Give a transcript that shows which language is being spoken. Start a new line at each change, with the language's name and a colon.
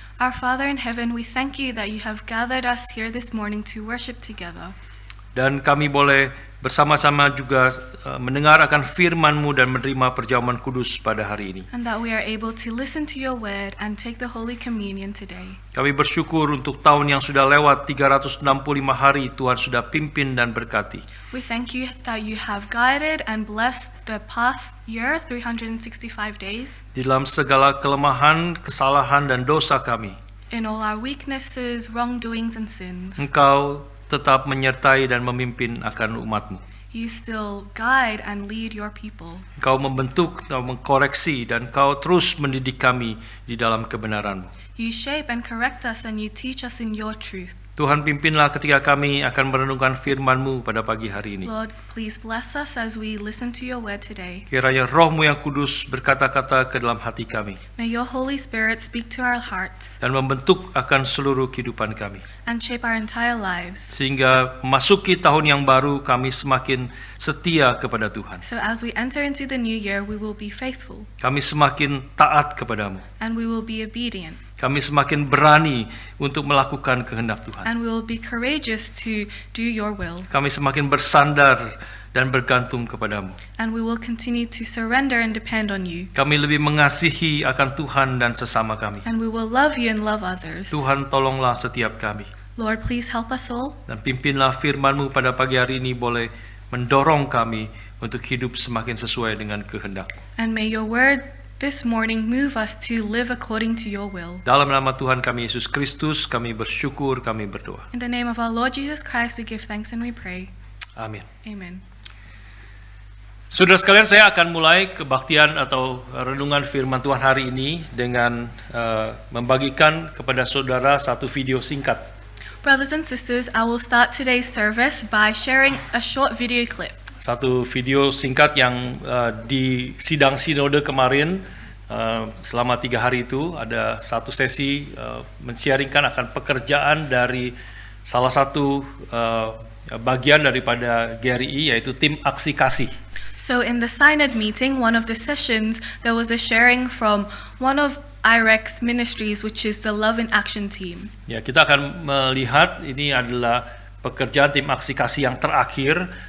English: Our Father in heaven, we thank you that you have gathered us here this morning to worship together.
Indonesian: Dan kami boleh bersama-sama juga mendengar akan firman-Mu dan menerima perjamuan kudus pada hari ini.
English: And that we are able to listen to your word and take the Holy Communion today.
Indonesian: Kami bersyukur untuk tahun yang sudah lewat, 365 hari Tuhan sudah pimpin dan berkati.
English: We thank you that you have guided and blessed the past year, 365 days.
Indonesian: Di dalam segala kelemahan, kesalahan dan dosa kami,
English: In all our weaknesses, wrongdoings and sins,
Indonesian: Engkau tetap menyertai dan memimpin akan umat-Mu.
English: you still guide and lead your people.
Indonesian: Engkau membentuk, Engkau mengkoreksi, dan Engkau terus mendidik kami di dalam kebenaran-Mu.
English: You shape and correct us and you teach us in your truth.
Indonesian: Tuhan pimpinlah ketika kami akan merenungkan firman-Mu pada pagi hari ini.
English: Lord, please bless us as we listen to your word today.
Indonesian: Kiranya Roh-Mu yang kudus berkata-kata ke dalam hati kami
English: May your Holy Spirit speak to our hearts
Indonesian: dan membentuk akan seluruh kehidupan kami.
English: and shape our entire lives.
Indonesian: Sehingga memasuki tahun yang baru kami semakin setia kepada Tuhan.
English: So as we enter into the new year, we will be faithful
Indonesian: Kami semakin taat kepadamu.
English: and we will be obedient
Indonesian: Kami semakin berani untuk melakukan kehendak Tuhan.
English: and we will be courageous to do your will.
Indonesian: Kami semakin bersandar dan bergantung kepadamu.
English: And we will continue to surrender and depend on you.
Indonesian: Kami lebih mengasihi akan Tuhan dan sesama kami.
English: And we will love you and love others.
Indonesian: Tuhan, tolonglah setiap kami.
English: Lord, please help us all.
Indonesian: Dan pimpinlah firman-Mu pada pagi hari ini boleh mendorong kami untuk hidup semakin sesuai dengan kehendak.
English: And may your word this morning move us to live according to your will.
Indonesian: Dalam nama Tuhan kami Yesus Kristus, kami bersyukur, kami berdoa.
English: In the name of our Lord Jesus Christ, we give thanks and we pray.
Indonesian: Amin.
English: Amen.
Indonesian: Saudara sekalian, saya akan mulai kebaktian atau renungan firman Tuhan hari ini dengan membagikan kepada saudara satu video singkat.
English: Brothers and sisters, I will start today's service by sharing a short video clip.
Indonesian: Satu video singkat yang di sidang sinode kemarin selama 3 hari itu ada satu sesi men-sharingkan akan pekerjaan dari salah satu bagian daripada GRI, yaitu tim aksi kasih.
English: So in the synod meeting, one of the sessions, there was a sharing from one of IREX ministries, which is the Love in Action team.
Indonesian: Ya, kita akan melihat ini adalah pekerjaan tim aksi kasih yang terakhir.